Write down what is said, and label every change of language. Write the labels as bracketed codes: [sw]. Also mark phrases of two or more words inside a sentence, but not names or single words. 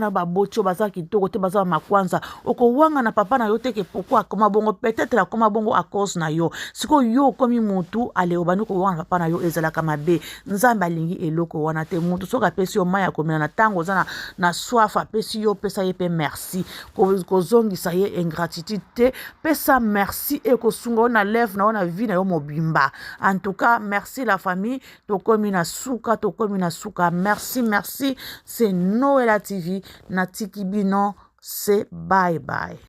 [ln] na baboti oyo baza kitoko te baza makwanza okowanga na papa na yo te ke pourquoi akoma bongo peut-être akoma bongo [fr] à cause [ln] na yo sikoyo yo okomi mutu ale obandi kowanga na papa na yo ezalaka mabe nzambe alingi eloko wana te mutu soki apesi yo mai ya komela na ntango oza na soif apesi yo pesa ye mpe merci kozongisa ye ingratitude te pesa merci et kosunga [fr] on a lève [ln] na [fr] on a vie [ln] na yo mobimba. [fr] En tout cas, merci la famille. [ln] Tokomi na suka. Merci. [fr] C'est Noëlla TV. [ln] Natiki Bino. [fr] C'est bye bye.